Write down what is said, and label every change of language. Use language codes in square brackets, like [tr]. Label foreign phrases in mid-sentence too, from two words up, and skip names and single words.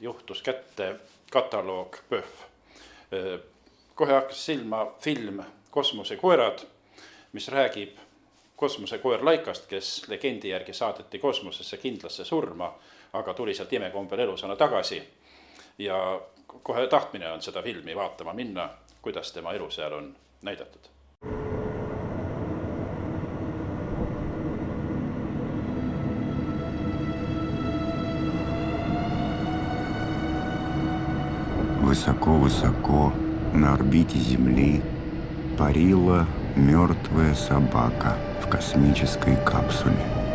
[et] sattus kätte kataloog PÖFF. Kohe hakkas silma film Kosmosekoerad, mis räägib kosmosekoer Laikast, kes legendi järgi saadeti kosmosesse kindlasse surma, aga tuli sealt imekombel elusana tagasi. Ja kohe tahtmine on seda filmi vaatama minna, kuidas tema elu seal on näidatud. [ru] Высоко-высоко на орбите Земли парила мертвая собака в космической капсуле.